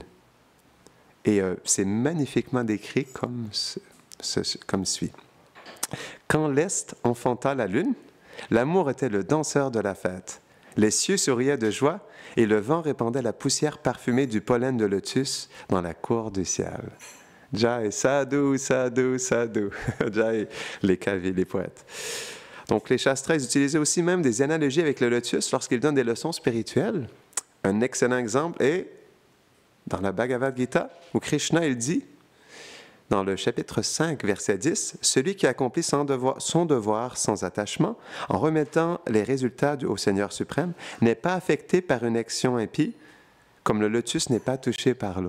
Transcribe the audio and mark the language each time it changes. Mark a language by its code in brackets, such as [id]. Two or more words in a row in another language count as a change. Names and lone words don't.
[fr] Et c'est magnifiquement décrit comme suit. Quand l'Est enfanta la lune, l'amour était le danseur de la fête. Les cieux souriaient de joie et le vent répandait la poussière parfumée du pollen de lotus dans la cour du ciel. [sa] Jai, sadhu, sadhu, sadhu. Jai, [fr] les kavis, les poètes. Donc les Shastras utilisaient aussi même des analogies avec le lotus lorsqu'ils donnent des leçons spirituelles. Un excellent exemple est dans la Bhagavad Gita, où Krishna, il dit, dans le chapitre 5, verset 10, « Celui qui accomplit son devoir sans attachement, en remettant les résultats au Seigneur suprême, n'est pas affecté par une action impie, comme le lotus n'est pas touché par l'eau.